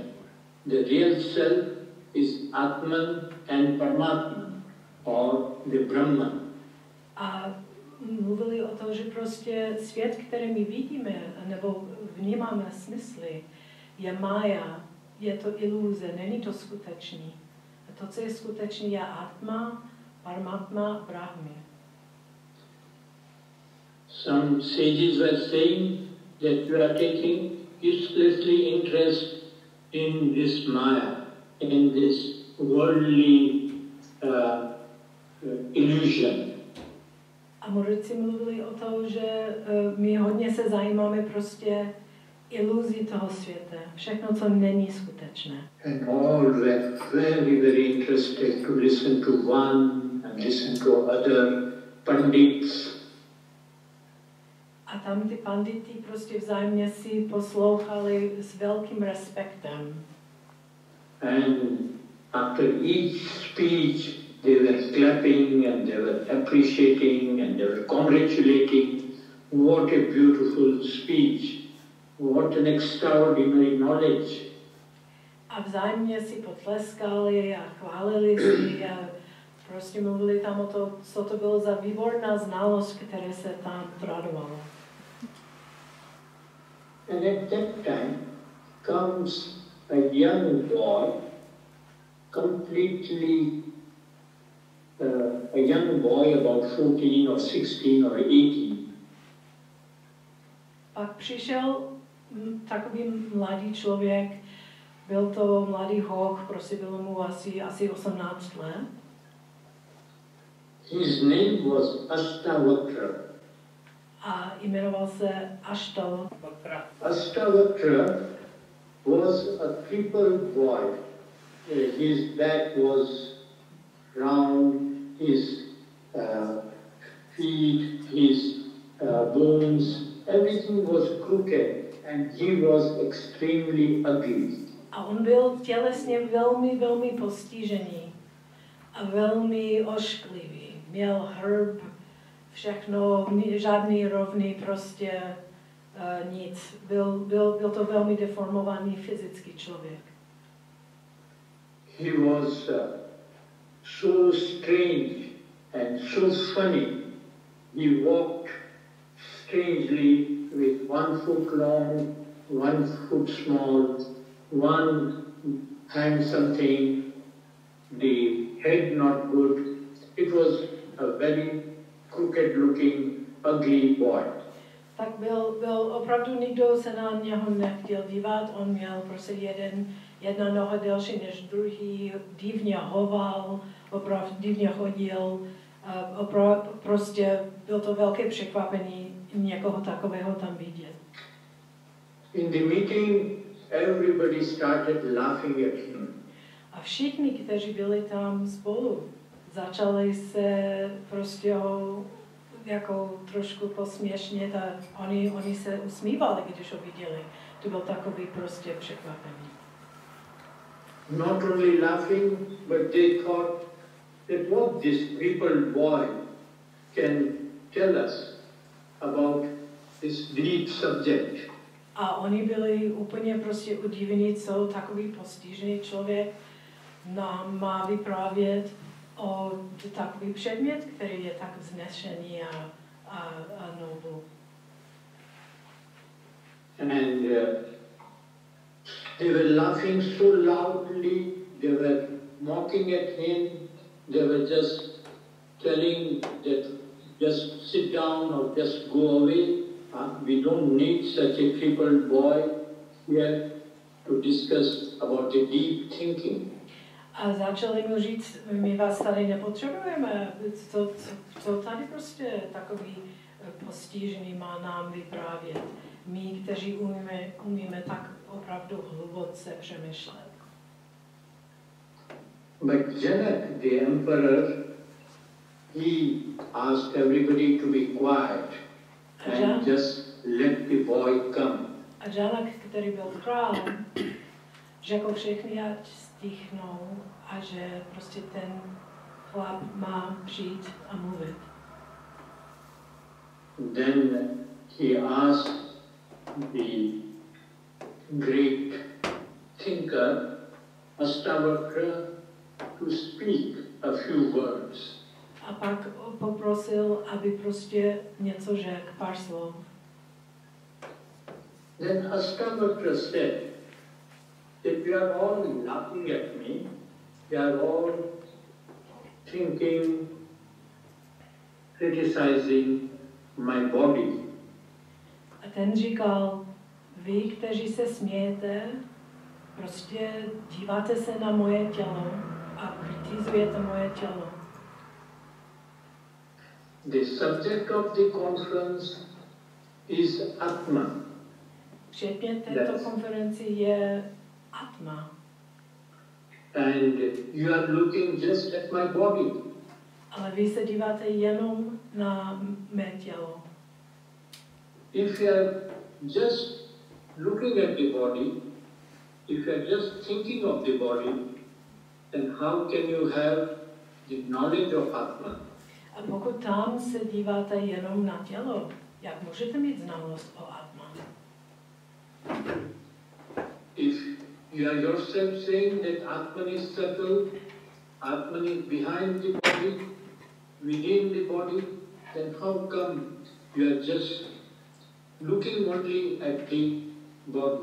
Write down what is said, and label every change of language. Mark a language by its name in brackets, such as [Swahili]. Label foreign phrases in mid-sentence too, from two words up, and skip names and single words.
[English] The real self is Atman and Paramatman, or the Brahman. [Czech] A mluvili o tom, že prostě svět, který my vidíme, nebo vnímáme smysly, je Maya, je to iluze, není to skutečný. A to, co je skutečný, je Atma, Paramatma, Brahmi. [English] Some sages were saying that you are taking uselessly interest in this Maya, in this worldly illusion. [Czech] A mudrci mluvili o tom, že my hodně se zajímáme prostě iluzí toho světa. Všechno, co není skutečné. [English] And all were very, very interested to listen to one and listen to other pandits. [Czech] A tam ty pandity prostě vzájemně si poslouchali s velkým respektem. [English] And after each speech, they were clapping and they were appreciating and they were congratulating. What a beautiful speech! What an extraordinary knowledge! [Czech] A vzájemně si potleskali a chválili si a prostě mluvili tam o to, co to bylo za výborná znalost, které se tam tradovalo. [English] And at that time comes a young boy, completely a young boy about 14 or 16 or 18. [Czech] Pak přišel takový mladý člověk, byl to mladý hoch, prostě bylo mu asi 18 let. [English] His name was Aštavakrovi. [Czech] A jmenoval se Aštavakrovi. [English] Aštavakrovi was a crippled boy. His back was round, his feet, his bones, everything was crooked, and he was extremely ugly. [Czech] A on byl tělesně velmi, velmi postižený a velmi ošklivý. Měl hrb, všechno, žádný rovný, prostě nic. Byl to velmi deformovaný fyzický člověk. [English] He was so strange and so funny. He walked strangely with 1 foot long, 1 foot small, one hand something, the head not good. It was a very crooked looking, ugly boy. [Czech] Tak byl opravdu nikdo se na něho nechtěl dívat, on měl prostě jedna noha delší než druhý, divně hoval, opravdu divně chodil, prostě byl to velké překvapení někoho takového tam vidět. [English] In the meeting, everybody started laughing at him. [Czech] A všichni, kteří byli tam spolu, začali se prostě ho jako trošku posměšnit a oni se usmívali, když ho viděli. To byl takový prostě překvapení. [English] Not only laughing, but they thought that what this crippled boy can tell us about this deep subject. [Czech] A oni byli úplně prostě udivení, co takový postižený člověk nám má vyprávět o takový předmět, který je tak vznešený a noble. [English] And they were laughing so loudly, they were mocking at him, they were just telling that just sit down or just go away. We don't need such a crippled boy here to discuss about the deep thinking. [Czech] A začali mu říct, my vás tady nepotřebujeme, co tady prostě takový postižený má nám vyprávět. My, kteří umíme tak opravdu hluboce přemýšlet. [English] But Janak, the emperor, he asked everybody to be quiet and just let the boy come. [Czech] A Džanak, který byl králem, řekl všechny, ať stichnou a že prostě ten chlap má přijít a mluvit. [English] Then he asked the great thinker Aštavakrovi to speak a few words. [Czech] A pak poprosil, aby prostě něco řekl, pár slov. [English] Then Aštavakrovi said that we are all laughing at me, we are all thinking, criticizing my body. [Czech] A ten říkal, vy, kteří se smějete, prostě díváte se na moje tělo a kritizujete moje tělo. [English] The subject of the conference is átmá. [Czech] Předmět této konferenci je átmá. [English] And you are looking just at my body. [Czech] Ale vy se díváte jenom na mé tělo. [English] If you are just looking at the body, if you are just thinking of the body, then how can you have the knowledge of átmá? [Czech] A pokud tam se díváte jenom na tělo, jak můžete mít znalost o átmá? [English] If you are yourself saying that Atman is subtle, Atman is behind the body, within the body, then how come you are just looking only at the body?